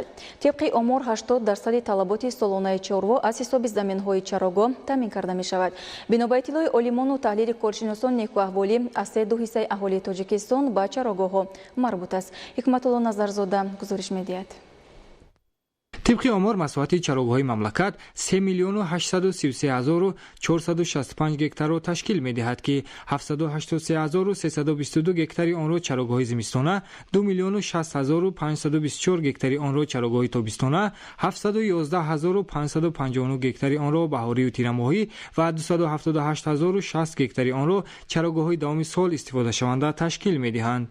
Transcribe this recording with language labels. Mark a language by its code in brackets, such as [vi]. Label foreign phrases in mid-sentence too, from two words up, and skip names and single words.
[tg] тибқи омор 80% талаботи солонаи чорво аз ҳисоби заминҳои чарогоҳ таъмин карда мешавад. бино ба иттилои олимону таҳлили коршиносон некуаҳволӣ аз 3/2 ҳиссаи аҳолии Тоҷикистон ба чарогоҳҳо марбут аст. ҳикматулло Назарзода гузориш медиҳад. طبق آمار مساحت چراگاه‌های مملکت 3,833,465 گکتار را تشکیل می‌دهد که 783,322 گکتاری آن را چراگاه‌های زمستانه، 2,60,524 گکتاری آن را چراگاه‌های تابستانه، 711,559 گکتاری آن را بهاری و تیره‌ماهی و 278,060 گکتاری آن را چراگاه‌های دوام سال استفاده شونده تشکیل می‌دهند.